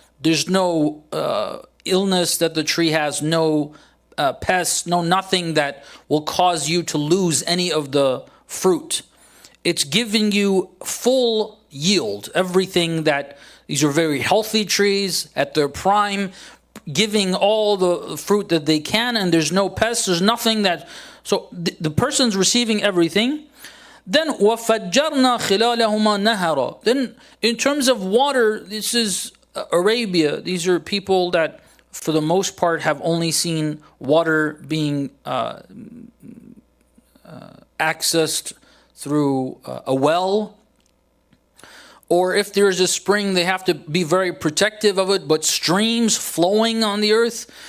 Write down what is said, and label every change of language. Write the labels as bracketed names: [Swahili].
[English] There's no illness that the tree has, no pests, no nothing that will cause you to lose any of the fruit. It's giving you full yield. Everything that, these are very healthy trees at their prime, giving all the fruit that they can, and there's no pests, there's nothing that, so the person's receiving everything. Then [Arabic] وَفَجَّرْنَا خِلَالَهُمَا نَهَرًا. [English] Then in terms of water, this is Arabia. These are people that for the most part have only seen water being accessed through a well, or if there's a spring they have to be very protective of it, but streams flowing on the earth.